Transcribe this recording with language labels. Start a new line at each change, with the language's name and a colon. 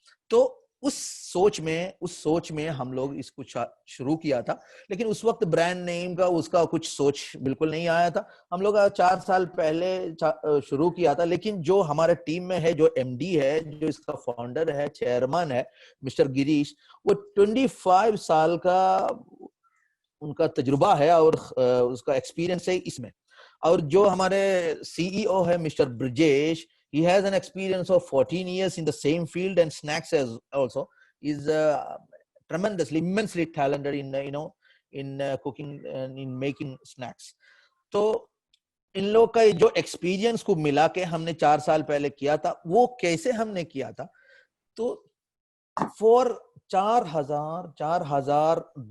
Hindi: तो उस सोच में हम लोग इसको शुरू किया था, लेकिन उस वक्त ब्रांड नेम का उसका कुछ सोच बिल्कुल नहीं आया था। हम लोग 4 साल पहले शुरू किया था, लेकिन जो हमारे टीम में है, जो एमडी है, जो इसका फाउंडर है, चेयरमैन है मिस्टर गिरीश, वो 25 साल का उनका तजुर्बा है और उसका एक्सपीरियंस है इसमें। और जो हमारे सीईओ है mister Brajesh,
English: he has an experience of 14 years in the same field and snacks as also is tremendously, immensely talented in in cooking and in making snacks.
Hindi: तो इन लोग का जो एक्सपीरियंस को मिला के हमने 4 साल पहले किया था, वो कैसे हमने किया था, तो फॉर 4000